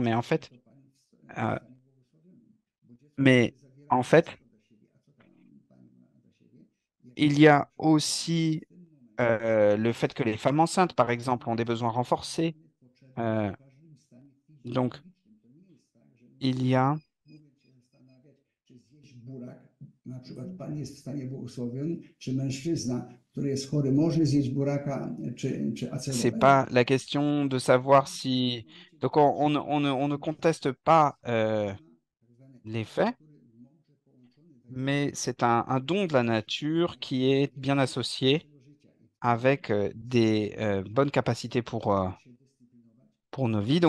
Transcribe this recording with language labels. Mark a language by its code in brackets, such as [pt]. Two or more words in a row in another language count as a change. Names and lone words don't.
[fr] Euh, mais en fait, il y a aussi le fait que les femmes enceintes, par exemple, ont des besoins renforcés. Euh, donc, il y a, [pl] Burak, na przykład Pan jest w stanie błogosławiony, czy mężczyzna, który jest chory, może zjeść buraka czy [fr] c'est [pl] acerola? [fr] pas la question de savoir si. Donc, on ne conteste pas les faits, mais c'est un don de la nature qui est bien associé avec des bonnes capacités pour nos vies.